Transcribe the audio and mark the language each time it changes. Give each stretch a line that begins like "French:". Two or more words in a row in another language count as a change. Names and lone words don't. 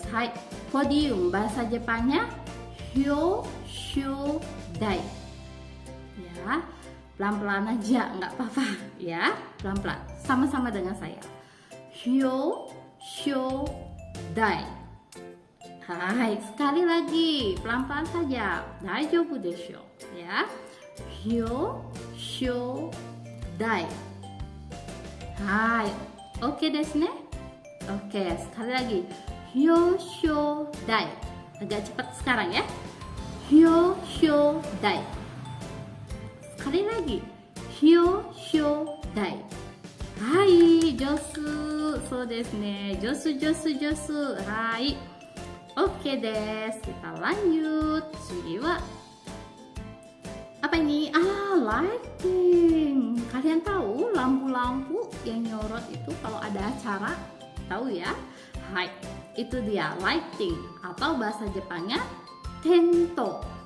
Indonesian: Hai, podium bahasa Jepangnya hyoshōdai ya. Pelan-pelan aja, nggak apa-apa ya, pelan-pelan. Sama-sama dengan saya. Hyoshōdai. Hai, sekali lagi, pelan-pelan saja.
Japanese: 大丈夫でしょ ya. Hyoshōdai. はい、オーケーですね?
Indonesian: Oke, sekali lagi. Hyoshōdai. Agak cepat sekarang ya. Hyoshōdai. Sekali lagi. Hyoshōdai.
Japanese: はい、上手。そうですね. 上手、上手、上手。はい. オーケーです.
Indonesian: Kita lanjut.
Japanese: 次は
Indonesian: apa ini? Lighting. Kalian tahu lampu-lampu yang nyorot itu kalau ada acara? Tahu ya? Hai, itu dia lighting atau bahasa Jepangnya tento.